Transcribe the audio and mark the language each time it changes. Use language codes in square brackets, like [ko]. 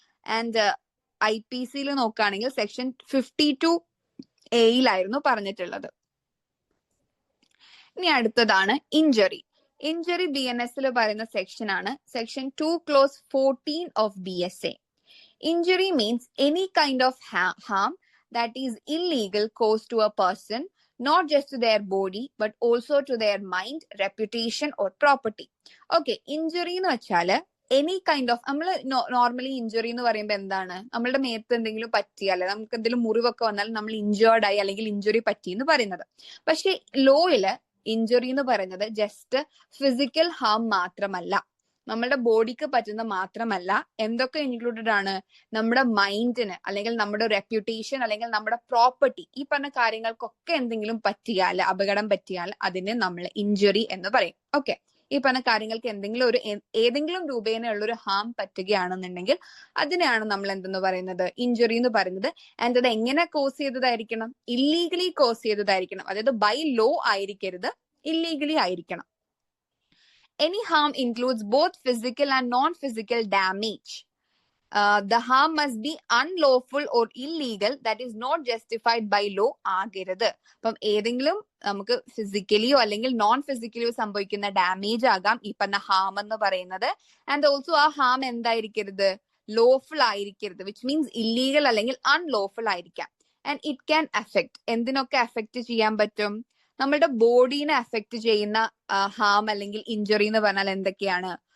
[ml] And IPC നോക്കുകയാണെങ്കിൽ section 52A പറഞ്ഞിട്ടുള്ളത്. ഇനി അടുത്തതാണ് ഇഞ്ചറി. ഇഞ്ചറി BNS പറയുന്ന സെക്ഷൻ ആണ് section 2 close 14 of BSA. [en] Injury means any kind of harm that is illegal caused to a person, not just to their body but also to their mind, reputation or property. [ml] Okay, injury എന്ന് വെച്ചാല് any kind of, നമ്മൾ normally injury എന്ന് പറയുമ്പോൾ എന്താണ്? നമ്മളുടെ മേത്ത് എന്തെങ്കിലും പറ്റിയാല്, നമുക്ക് എന്തെങ്കിലും മുറിവൊക്കെ വന്നാൽ നമ്മൾ ഇഞ്ചേർഡ് ആയി അല്ലെങ്കിൽ ഇഞ്ചുറി പറ്റി എന്ന് പറയുന്നത്. പക്ഷെ ലോയില് ഇഞ്ചുറി എന്ന് പറയുന്നത് ജസ്റ്റ് ഫിസിക്കൽ ഹാം മാത്രമല്ല, നമ്മളുടെ ബോഡിക്ക് പറ്റുന്ന മാത്രമല്ല, എന്തൊക്കെ ഇൻക്ലൂഡഡ് ആണ്? നമ്മുടെ മൈൻഡിന് അല്ലെങ്കിൽ നമ്മുടെ റെപ്യൂട്ടേഷൻ അല്ലെങ്കിൽ നമ്മുടെ പ്രോപ്പർട്ടി, ഈ പറഞ്ഞ കാര്യങ്ങൾക്കൊക്കെ എന്തെങ്കിലും പറ്റിയാൽ, അപകടം പറ്റിയാൽ അതിന് നമ്മൾ ഇഞ്ചുറി എന്ന് പറയും. ഓക്കെ, ഈ പറഞ്ഞ കാര്യങ്ങൾക്ക് ഏതെങ്കിലും രൂപേണയുള്ള ഒരു ഹാം പറ്റുകയാണെന്നുണ്ടെങ്കിൽ അതിനെയാണ് നമ്മൾ എന്തെന്ന് പറയുന്നത്? ഇഞ്ചുറി എന്ന് പറയുന്നത്. ആൻഡ് അത് എങ്ങനെ കോസ് ചെയ്തതായിരിക്കണം? ഇല്ലീഗലി കോസ് ചെയ്തതായിരിക്കണം, അതായത് ബൈ ലോ ആയിരിക്കരുത്, ഇല്ലീഗലി ആയിരിക്കണം. [en] Any harm includes both physical and non-physical damage. The harm must be unlawful or illegal, that is not justified by law [ml] ആകരുത്. അപ്പം ഏതെങ്കിലും നമുക്ക് ഫിസിക്കലിയോ അല്ലെങ്കിൽ നോൺ ഫിസിക്കലിയോ സംഭവിക്കുന്ന ഡാമേജ് ആകാം ഈ പറഞ്ഞ ഹാം എന്ന് പറയുന്നത്. ആൻഡ് ഓൾസോ ആ ഹാം എന്തായിരിക്കരുത്? ലോഫുൾ ആയിരിക്കരുത്, [en] which means [ml] ഇല്ലീഗൽ അല്ലെങ്കിൽ അൺലോഫുൾ ആയിരിക്കാം. [en] and it can affect, [ml] എന്തിനൊക്കെ അഫക്ട് ചെയ്യാൻ പറ്റും? നമ്മളുടെ ബോഡീനെ അഫക്ട് ചെയ്യുന്ന ഹാം അല്ലെങ്കിൽ ഇഞ്ചുറി എന്ന് പറഞ്ഞാൽ എന്തൊക്കെയാണ്?